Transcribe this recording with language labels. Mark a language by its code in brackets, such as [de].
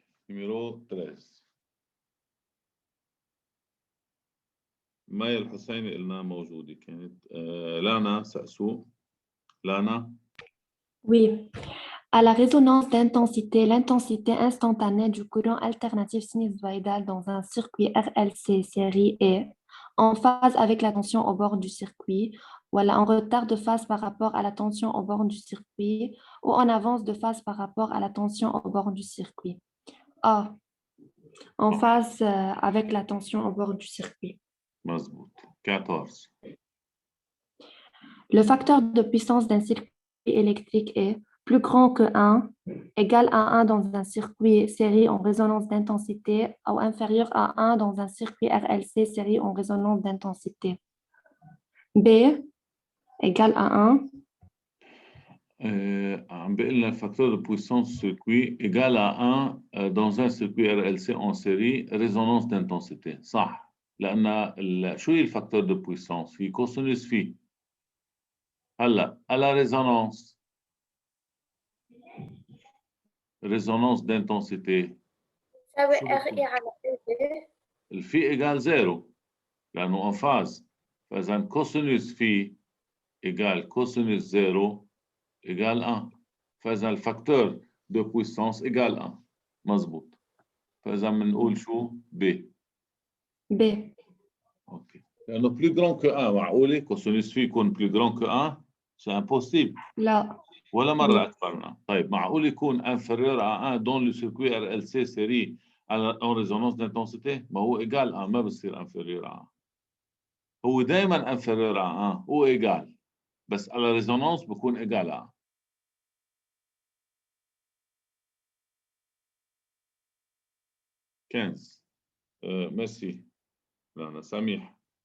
[ar] نيميرو 13. مايا الحسيني قلنا موجودة كانت. لانا سأسو. لانا. [fr] Oui. À la résonance d'intensité, l'intensité instantanée du courant alternatif sinusoïdal dans un circuit RLC série est en phase avec la tension au bord du circuit, ou en retard de phase par rapport à la tension au bord du circuit, ou en avance de phase par rapport à la tension au bord du circuit. A. En phase avec la tension au bord du circuit. [ar] مظبوط. 14. [fr] Le facteur de puissance d'un circuit électrique est plus grand que 1, égal à 1 dans un circuit série en résonance d'intensité ou inférieur à 1 dans un circuit RLC série en résonance d'intensité. B égale à 1. [ar] عم بيقول لنا الفاكتور [fr] de puissance circuit égal à 1 dans un circuit RLC en série résonance d'intensité. [ar] صح. لأن شو هي الفاكتور [fr] de puissance؟ [ar] هي كوسينوس في. [fr] هلا à la résonance d'intensité. [ar] تساوي RI على EB. الفي égal 0 لأنه [fr] en phase. [ar] فإذا كوسينوس في égal كوسينوس 0 égal 1. فإذا الفاكتور [fr] de puissance égal 1. [ar] مظبوط. فإذا بنقول شو؟ B. B. [en] OK. [fr] لأنه plus grand que 1 [ar] معقولة كوسينوس في يكون [fr] plus grand que 1؟ C'est impossible. [ar] لا. ولا مرة أكبر من 1. طيب معقول يكون [fr] inférieur à 1 dans le circuit RLC série en résonance d'intensité؟ [ar] ما هو égal 1 ما بصير inférieur à 1. هو دائما [fr] inférieur à 1 [ar] هو égal. بس على ريزونانس بكون [fr] égal à 1. [ar] كنز. ميرسي. لانا. سميح.